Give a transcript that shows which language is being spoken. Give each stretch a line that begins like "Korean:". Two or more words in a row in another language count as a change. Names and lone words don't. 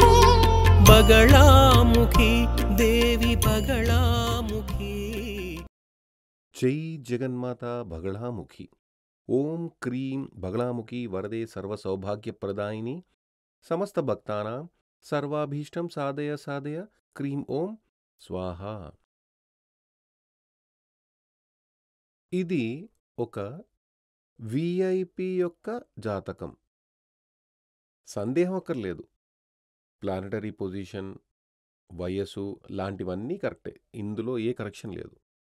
Sanskrit: बगलामुखी देवी बगलामुखी। जय जगन्माता बगलामुखी। ओम क्रीं बगलामुखी वरदे सर्वसौभाग्यप्रदायिनी समस्त भक्तानां सर्वाभीष्टं साधय साधय क्रीं ओम स्वाहा।
Telugu: ఇది ఒక విఐపి యొక్క జాతకం. సందేహం అక్కర్లేదు.
English: planetary position,
Telugu: వయస్సు లాంటివన్నీ కరెక్టే. ఇందులో ఏ కరెక్షన్ లేదు.